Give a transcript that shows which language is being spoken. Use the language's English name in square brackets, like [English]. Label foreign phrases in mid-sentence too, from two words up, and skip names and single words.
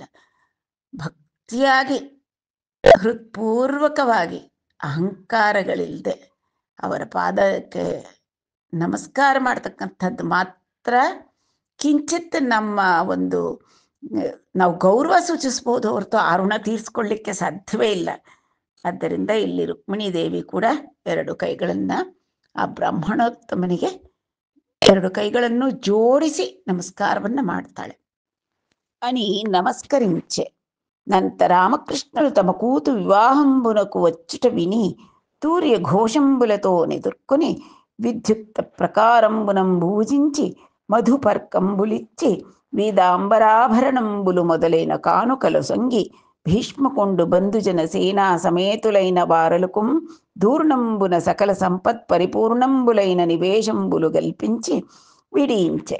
[Kannada] ಭಕ್ತಿಯಾಗಿ ಹೃತ್ಪೂರ್ವಕವಾಗಿ ಅಹಂಕಾರಗಳಿಲ್ಲದೆ ಅವರ ಪಾದಕ್ಕೆ ನಮಸ್ಕಾರ ಮಾಡ್ತಕ್ಕಂಥದ್ದು ಮಾತ್ರ ಕಿಂಚಿತ್ ನಮ್ಮ ಒಂದು ನಾವು ಗೌರವ ಸೂಚಿಸ್ಬೋದು ಹೊರತು ಆ ಋಣ ತೀರಿಸ್ಕೊಳ್ಳಿಕ್ಕೆ ಸಾಧ್ಯವೇ ಇಲ್ಲ. ಆದ್ದರಿಂದ ಇಲ್ಲಿ ರುಕ್ಮಿಣೀ ದೇವಿ ಕೂಡ 2 ಕೈಗಳನ್ನು ಆ ಬ್ರಾಹ್ಮಣೋತ್ತಮನಿಗೆ 2 ಕೈಗಳನ್ನು ಜೋಡಿಸಿ ನಮಸ್ಕಾರವನ್ನು ಮಾಡ್ತಾಳೆ. [Telugu] అని నమస్కరించె. నంత రామకృష్ణులు తమ కూతు వివాహంబునకు వచ్చుట విని తూర్య ఘోషంబులతో నెదుర్కొని విద్యుక్త ప్రకారంబునం భూజించి మధుపర్కంబులిచ్చి వీదాంబరాభరణంబులు మొదలైన కానుకలు సొంగి భీష్మకొండు బంధుజన సేనా సమేతులైన వారలుకుం దూర్ణంబున సకల సంపత్ పరిపూర్ణంబులైన నివేశంబులు గల్పించి విడియించె.